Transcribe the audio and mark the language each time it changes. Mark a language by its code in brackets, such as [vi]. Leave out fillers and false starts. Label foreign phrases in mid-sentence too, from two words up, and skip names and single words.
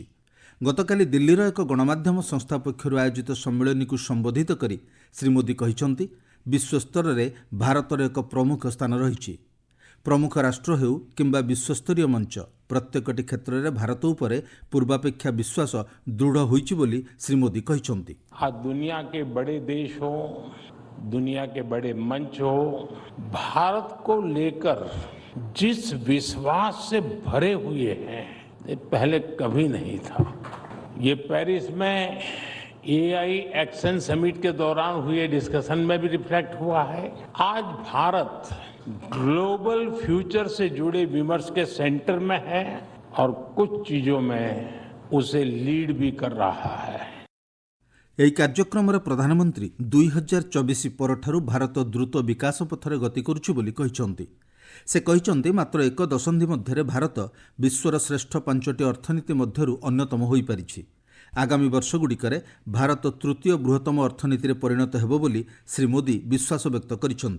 [or] ଗତକାଲି ଦିଲ୍ଲୀର ଏକ ଗଣମାଧ୍ୟମ ସଂସ୍ଥା ପକ୍ଷରୁ ଆୟୋଜିତ ସମ୍ମିଳନୀକୁ ସମ୍ବୋଧିତ କରି ଶ୍ରୀ ମୋଦି କହିଛନ୍ତି ବିଶ୍ୱସ୍ତରରେ ଭାରତର ଏକ ପ୍ରମୁଖ ସ୍ଥାନ ରହିଛି। ପ୍ରମୁଖ ରାଷ୍ଟ୍ର ହେଉ କିମ୍ବା ବିଶ୍ୱସ୍ତରୀୟ ମଞ୍ଚ, ପ୍ରତ୍ୟେକଟି କ୍ଷେତ୍ରରେ ଭାରତ ଉପରେ ପୂର୍ବାପେକ୍ଷା ବିଶ୍ୱାସ ଦୃଢ଼ ହୋଇଛି ବୋଲି ଶ୍ରୀ ମୋଦି କହିଛନ୍ତି। [hi] आज दुनिया के बड़े देश हो, दुनिया के बड़े मंच हो, भारत को लेकर जिस विश्वास से भरे हुए हैं ये पहले कभी नहीं था। ये पेरिस में AI [en] action summit [hi] के दौरान हुए डिस्कशन में भी रिफ्लेक्ट हुआ है। आज भारत [en] global future [hi] से जुड़े विमर्श के सेंटर में है और कुछ चीजों में उसे लीड भी कर रहा है। [or] ଏହି କାର୍ଯ୍ୟକ୍ରମରେ ପ୍ରଧାନମନ୍ତ୍ରୀ 2024 ପରଠାରୁ ଭାରତ ଦ୍ରୁତ ବିକାଶ ପଥରେ ଗତି କରୁଛି ବୋଲି କହିଛନ୍ତି। ସେ କହିଛନ୍ତି ମାତ୍ର ଏକ ଦଶନ୍ଧି ମଧ୍ୟରେ ଭାରତ ବିଶ୍ୱର ଶ୍ରେଷ୍ଠ 5ଟି ଅର୍ଥନୀତି ମଧ୍ୟରୁ ଅନ୍ୟତମ ହୋଇପାରିଛି। ଆଗାମୀ ବର୍ଷଗୁଡ଼ିକରେ ଭାରତ ତୃତୀୟ ବୃହତ୍ତମ ଅର୍ଥନୀତିରେ ପରିଣତ ହେବ ବୋଲି ଶ୍ରୀ ମୋଦି ବିଶ୍ୱାସ ବ୍ୟକ୍ତ କରିଛନ୍ତି।